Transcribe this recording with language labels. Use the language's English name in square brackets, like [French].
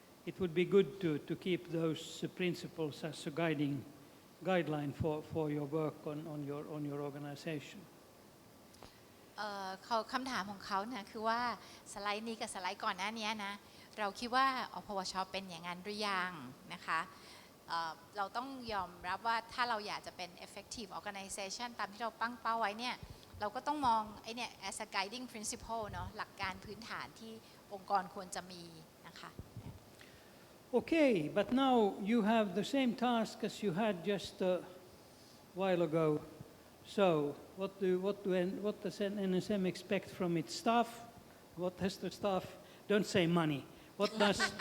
[English] It would be good to keep those principles as a guideline for your work on your organization. [Thai] คำถามของเขาเนี่ยคือว่าสไลด์นี้กับสไลด์ก่อนหน้านี้นะเราคิดว่าอพวชเป็นอย่างนั้นหรือยังนะคะเราต้องยอมรับว่าถ้าเราอยากจะเป็น [English] effective organization [Thai] ตามที่เราตั้งเป้าไว้เนี่ยเราก็ต้องมองไอ้เนี่ย [English] as a guiding principle [Thai] เนาะหลักการพื้นฐานที่องค์กรควรจะมีนะคะ [English] Okay, but now you have the same task as you had just a while ago. So, what does NSM expect from its staff? What has the staff? Don't say money. What does?